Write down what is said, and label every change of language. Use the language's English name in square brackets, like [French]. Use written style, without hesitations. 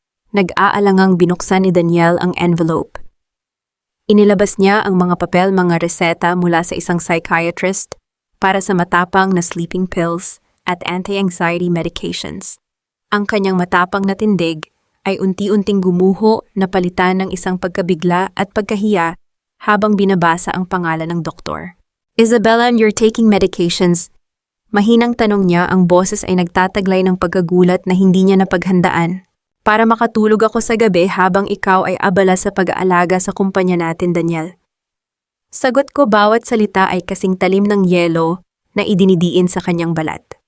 [Filipino] Nag-aalangang binuksan ni Daniel ang envelope. Inilabas niya ang mga papel, mga reseta mula sa isang psychiatrist para sa matapang na sleeping pills at anti-anxiety medications. Ang kanyang matapang na tindig ay unti-unting gumuho na palitan ng isang pagkabigla at pagkahiya habang binabasa ang pangalan ng doktor. [English] Isabella, you're taking medications. [Filipino] Mahinang tanong niya, ang boses ay nagtataglay ng pagkagulat na hindi niya napaghandaan. Para makatulog ako sa gabi habang ikaw ay abala sa pag-aalaga sa kumpanya natin, Daniel. Sagot ko, bawat salita ay kasing talim ng yelo na idinidiin sa kanyang balat.